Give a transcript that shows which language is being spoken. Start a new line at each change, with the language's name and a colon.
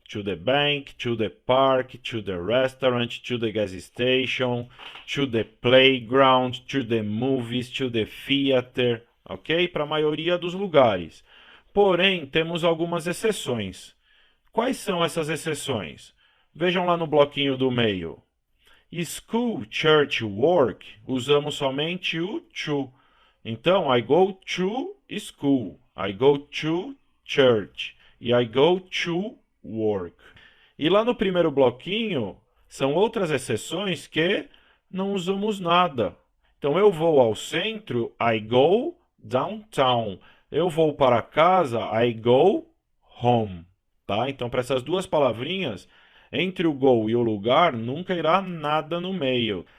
English: To the bank, to the park, to the restaurant, to the gas station, to the playground, to the movies, to the theater, ok?
Portuguese: Para a maioria dos lugares. Porém, temos algumas exceções. Quais são essas exceções? Vejam lá no bloquinho do meio. School, church, work, usamos somente o to.
English: Então, I go to school, I go to church e I go to work.
Portuguese: E lá no primeiro bloquinho, são outras exceções que não usamos nada. Então, eu vou ao centro,
English: I go downtown.
Portuguese: Eu vou para casa,
English: I go home.
Portuguese: Tá? Então, para essas duas palavrinhas, entre o go e o lugar, nunca irá nada no meio.